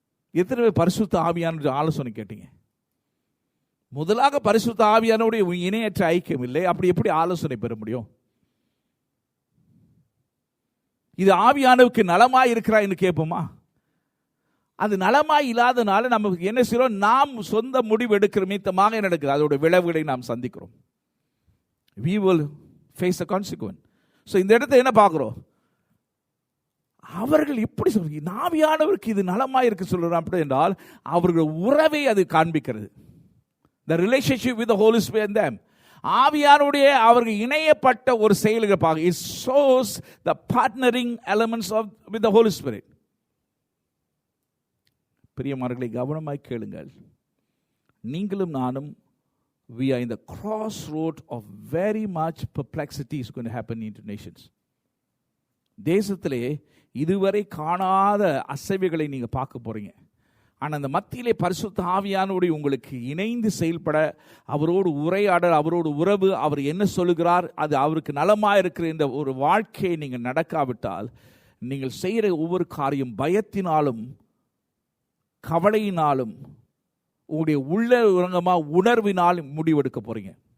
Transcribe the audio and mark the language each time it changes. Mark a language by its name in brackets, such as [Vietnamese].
[Tamil] எத்தனை பேர் பரிசுத்த ஆவியானவர் ஆலோசனை கேட்டீங்க? முதலாக பரிசுத்த ஆவியானவருடைய இணையற்ற ஐக்கியம் இல்லை. அப்படி எப்படி ஆலோசனை பெற முடியும்? இது ஆவியானவுக்கு நலமாய் இருக்கிறா என்று கேட்போமா? அது நலமாய் இல்லாதனால நமக்கு என்ன செய்யறோம்? நாம் சொந்த முடிவு எடுக்கிற மீத்தமாக என்ன நடக்குது? அதோட விளைவுகளை நாம் சந்திக்கிறோம். [English] we will face the consequence. [Tamil] so இந்த இடத்துல என்ன பார்க்கிறோம்? அவர்கள் இப்படி சொல்றாங்க, ஆவியானவருக்கு இது நலமாய் இருக்கு சொல்றாங்க. அப்படி என்றால் அவர்கள் உறவை அது காண்பிக்கிறது. [English] the relationship with the Holy Spirit and them. [Tamil] ஆவியானுடைய அவர்கள் இணையப்பட்ட ஒரு செயல்கள் பார்க்க. [English] it shows the partnering elements with the Holy Spirit. [Tamil] பிரியமானவர்களே, கவனமாய் கேளுங்கள். நீங்களும் நானும் [English] we are in the crossroad of very much perplexity is going to happen in the nations. [Tamil] தேசத்திலே இதுவரை காணாத அசைவுகளை நீங்க பார்க்க போறீங்க. ஆனால் அந்த மத்தியிலே பரிசுத்த ஆவியானோடு உங்களுக்கு இணைந்து செயல்பட, அவரோடு உரையாட, அவரோடு உறவு, அவர் என்ன சொல்லுகிறார் அது அவருக்கு நலமாக இருக்கிற இந்த ஒரு வாழ்க்கையை நீங்கள் நடக்காவிட்டால் நீங்கள் செய்கிற ஒவ்வொரு காரியம் பயத்தினாலும் கவலையினாலும் உங்களுடைய உள்ள உணர்வினால் முடிவெடுக்க போறீங்க.